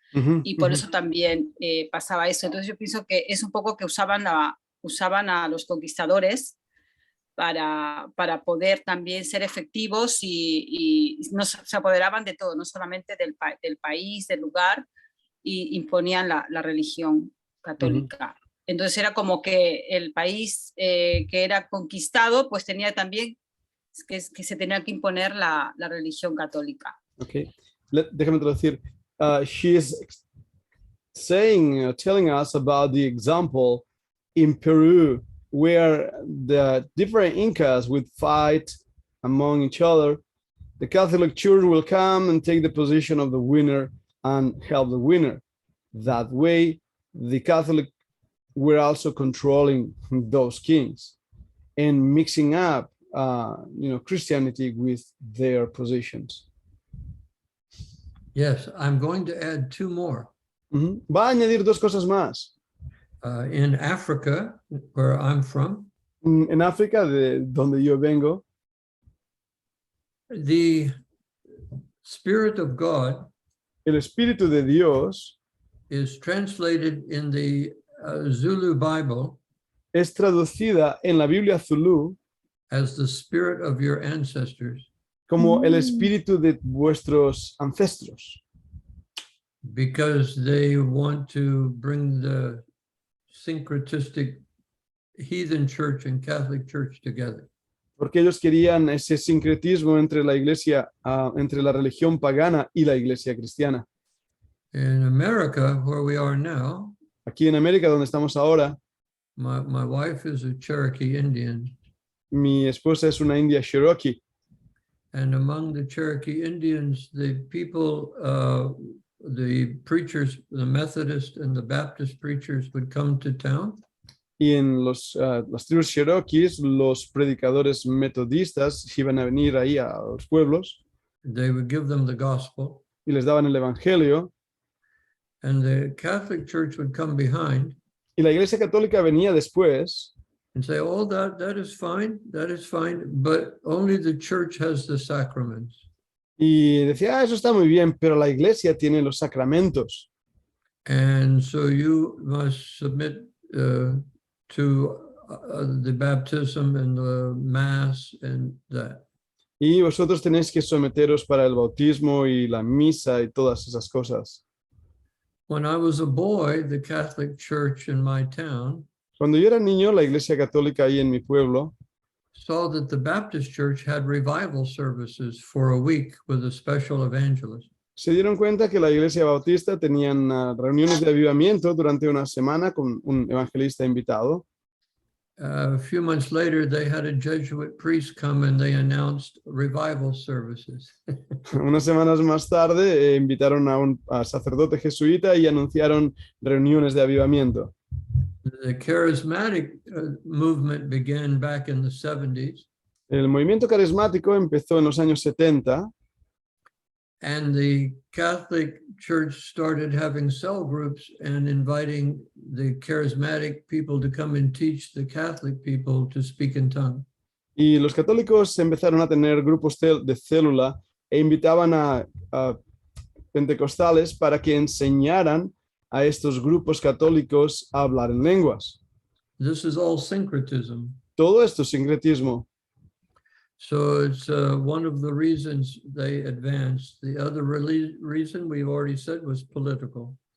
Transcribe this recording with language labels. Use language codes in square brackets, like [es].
[es] Y por eso también pasaba eso. Entonces yo pienso que es un poco que usaban a los conquistadores para poder también ser efectivos y se apoderaban de todo, no solamente del país, del lugar, y imponían la religión católica. Entonces era como que el país que era conquistado, pues tenía también que se tenía que imponer la religión católica. Okay, déjame traducir. [en] She is telling us about the example in Peru, where the different Incas would fight among each other. The Catholic Church will come and take the position of the winner and help the winner. That way, the Catholic were also controlling those kings and mixing up, Christianity with their positions. Yes, I'm going to add two more. [es] Va a añadir dos cosas más. [en] In Africa, where I'm from, [es] En África, de donde yo vengo, [en] the Spirit of God [es] el Espíritu de Dios [en] is translated in the Zulu Bible [es] es traducida en la Biblia Zulú [en] as the spirit of your ancestors, [es] como el espíritu de vuestros ancestros, [en] because they want to bring the syncretistic heathen church and Catholic church together. [es] porque ellos querían ese sincretismo entre la iglesia, entre la religión pagana y la iglesia cristiana. [en] In America, where we are now, [es] Aquí en América, donde estamos ahora, [en] my wife is a Cherokee Indian, [es] mi esposa es una india Cherokee, [en] and among the Cherokee Indians, the people, the preachers, the Methodist and the Baptist preachers would come to town. [es] y en las tribus Cherokees, los predicadores metodistas iban a venir ahí a los pueblos [en] They would give them the gospel, [es] y les daban el evangelio, [en] and the Catholic Church would come behind [es] y la iglesia católica venía después [en] and say, oh, that is fine, but only the church has the sacraments. [es] y decía, eso está muy bien, pero la iglesia tiene los sacramentos. [en] And so you must submit to the baptism and the mass and that. [es] Y vosotros tenéis que someteros para el bautismo y la misa y todas esas cosas. [en] When I was a boy, the Catholic Church in my town [es] Cuando yo era niño, la Iglesia Católica ahí en mi pueblo [en] saw that the Baptist Church had revival services for a week with a special evangelist. [es] se dieron cuenta que la Iglesia Bautista tenían reuniones de avivamiento durante una semana con un evangelista invitado. [en] A few months later, they had a Jesuit priest come and they announced revival services. [es] Unas semanas más tarde invitaron a un sacerdote jesuita y anunciaron reuniones de avivamiento. [en] The charismatic movement began back in the 70s, [es] El movimiento carismático empezó en los años 70 [en] and the Catholic Church started having cell groups and inviting the charismatic people to come and teach the Catholic people to speak in tongues. [es] y los católicos empezaron a tener grupos de célula e invitaban a pentecostales para que enseñaran a estos grupos católicos a hablar en lenguas. [en] This is all syncretism. [es] Todo esto es sincretismo. [en] So it's one of the reasons they advanced. The other reason we've already said was political.